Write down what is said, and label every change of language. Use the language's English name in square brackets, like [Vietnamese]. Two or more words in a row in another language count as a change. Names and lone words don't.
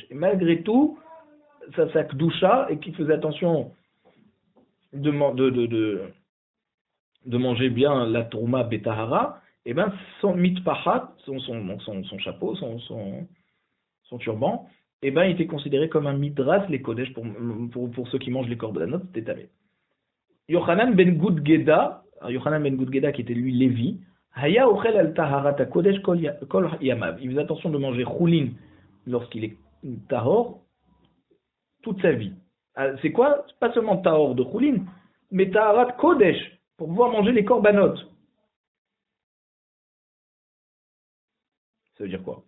[French] Et malgré tout, sa kdusha, et qui faisait attention de manger bien la [Hebrew] תרומה בטהרה, [French] son mitpachat, son chapeau, son turban, il était considéré comme un midras les kodesh pour ceux qui mangent les korbanot, c'était tamé. Yochanan ben Gudgeda qui était lui Lévi, [Hebrew] היה אוכל על טהרת קודש כל ימיו. [French] Il faisait attention de manger choulin lorsqu'il est tahor toute sa vie. C'est quoi? Pas seulement tahor de choulin, mais [Hebrew] טהרת קודש [French] pour pouvoir manger les korbanot. Ça veut dire quoi?